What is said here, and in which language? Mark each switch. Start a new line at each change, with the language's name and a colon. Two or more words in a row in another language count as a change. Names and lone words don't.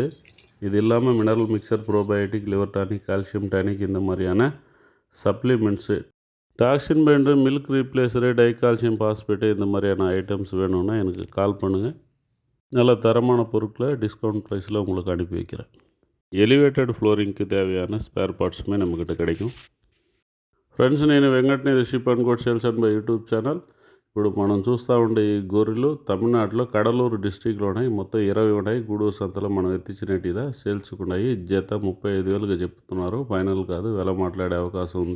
Tamil: இது இல்லாமல்
English: mineral mixer,
Tamil: ப்ரோபயோட்டிக்,
English: liver tonic, calcium tonic,
Tamil: இந்த மாதிரியான சப்ளிமெண்ட்ஸு,
English: toxin binder, milk replacer, di calcium phosphate,
Tamil: இந்த மாதிரியான ஐட்டம்ஸ் வேணும்னா எனக்கு கால் பண்ணுங்கள். நல்ல தரமான பொருட்களை
English: discount price
Tamil: உங்களுக்கு அனுப்பி வைக்கிறேன்.
English: elevated flooring
Tamil: தேவையான
English: spare parts
Tamil: நம்மக்கிட்ட கிடைக்கும்.
Telugu: ఫ్రెండ్స్, నేను వెంకట్ని షిప్ అండ్ కోట్ సేల్స్ అండ్ బై యూట్యూబ్ ఛానల్. ఇప్పుడు మనం చూస్తూ ఉండే ఈ గొర్రెలు తమిళనాడులో కడలూరు డిస్టిక్లో ఉన్నాయి. మొత్తం 20 ఉన్నాయి. గూడూరు సంతలో మనం ఎత్తించినట్టుగా సేల్స్కి ఉన్నాయి. జత 35,000గా చెప్తున్నారు. ఫైనల్ కాదు, వెల మాట్లాడే అవకాశం ఉంది.